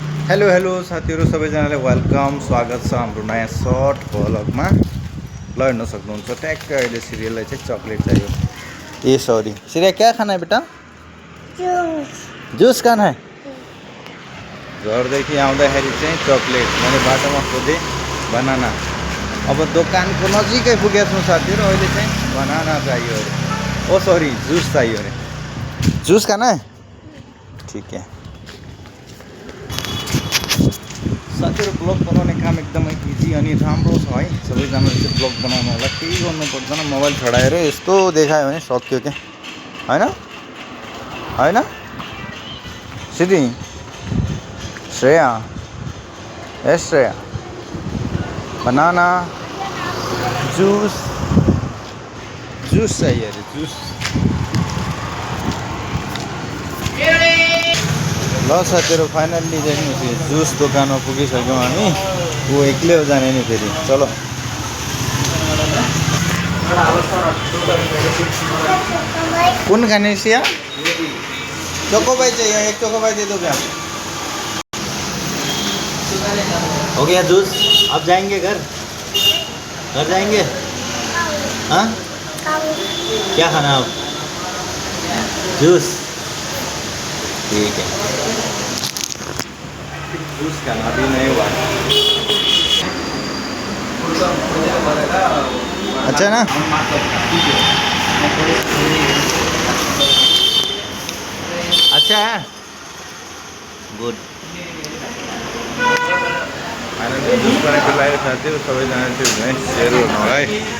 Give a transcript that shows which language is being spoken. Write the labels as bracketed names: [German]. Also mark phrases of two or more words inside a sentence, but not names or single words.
[Nepali] हेलो हेलो साथीहरू सबैजनालाई वेलकम स्वागत छ हाम्रो नयाँ सर्ट भ्लगमा। ल हेर्न सक्नुहुन्छ ट्याक्क अहिले सिरियललाई चाहिँ चक्लेट चाहियो। [Hindi] ए सॉरी सिरिया क्या खाना है बेटा? जूस खाना है। [Nepali] घरदेखि आउँदाखेरि चाहिँ चक्लेट मैले बाटोमा खोजेँ बनाना। अब दोकानको नजिकै पुगेको छौँ साथीहरू। अहिले चाहिँ बनाना चाहियो अरे। ओ सॉरी जूस चाहियो अरे। [Hindi] जूस खाना है? ठीक है [Nepali] साथीहरू। ब्लग बनाउने काम एकदमै इजी अनि राम्रो छ है। सबैजनाले चाहिँ ब्लग बनाउनु होला, केही गर्नु पर्दैन। मोबाइल छडाएर यस्तो देखायो भने सक्यो क्या, होइन होइन सिद्धि श्रेया ए श्रेया बनाना जूस जूस चाहिए अरे जूस। ल साथीहरू फाइनल्ली चाहिँ जुस दोकानमा पुगिसक्यौँ हामी। ऊ एक्लै हो जाने नि फेरि। चलो कुन खाने सिया? [Hindi] चोकोबाई चाहिए, एक चोकोबाई दे दो क्या? हो गया जूस। अब जाएंगे घर? घर जाएंगे? हाँ क्या खाना अब? जूस ठीक है। जूस खाना अभी नहीं हुआ। अच्छा ना? अच्छा है, गुड। [Nepali] जूस बनाने के लिए साथी हो सबैजना चाहिँ सेयर गर्नु होला है।